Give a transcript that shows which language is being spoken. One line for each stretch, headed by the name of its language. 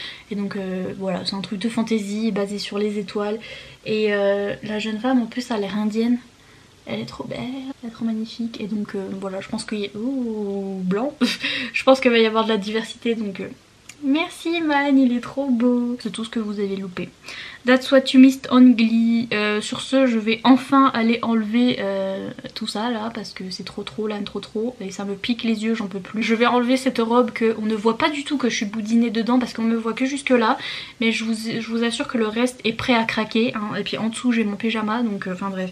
French: Et donc voilà, c'est un truc de fantasy basé sur les étoiles. Et la jeune femme en plus a l'air indienne. Elle est trop belle, elle est trop magnifique et donc voilà, je pense qu'il y a... Ouh, blanc. Je pense qu'il va y avoir de la diversité donc... Merci man, il est trop beau. C'est tout ce que vous avez loupé.
English: That's what you missed on Glee.
French: Sur ce, je vais enfin aller enlever tout ça là parce que c'est trop là, trop et ça me pique les yeux, j'en peux plus. Je vais enlever cette robe qu'on ne voit pas du tout que je suis boudinée dedans parce qu'on me voit que jusque là. Mais je vous assure que le reste est prêt à craquer. Hein. Et puis en dessous j'ai mon pyjama donc enfin bref.